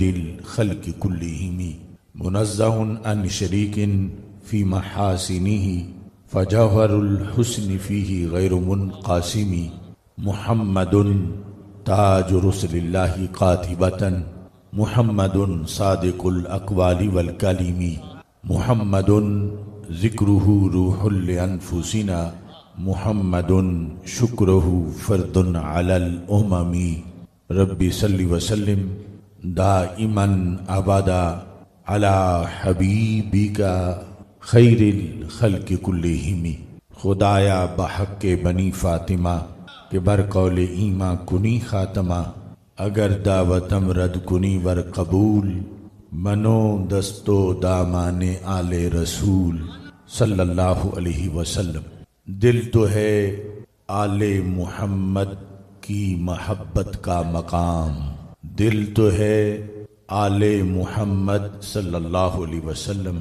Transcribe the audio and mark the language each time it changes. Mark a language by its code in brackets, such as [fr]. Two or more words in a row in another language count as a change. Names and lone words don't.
[ar] الخلق كلهم منزه عن شريك في محاسنه فجوهر الحسن فيه غير منقسم محمد تاج رسل الله قاطبة محمد صادق الأقوال والكلم محمد ذكره روح لأنفسنا محمد شكره فرد على الأمم ربي صل وسلم دائما أبدا على حبيبك خیر الخلق کلہم [fa] خدایا بحق بنی فاطمہ کہ بر قول ایماں کنی خاتمہ اگر دعوتم رد کنی ور قبول منو دستو دامان آل رسول [ar] صلی اللہ علیہ وسلم [ur] دل تو ہے آل محمد کی محبت کا مقام دل تو ہے آل محمد [ar] صلی اللہ علیہ وسلم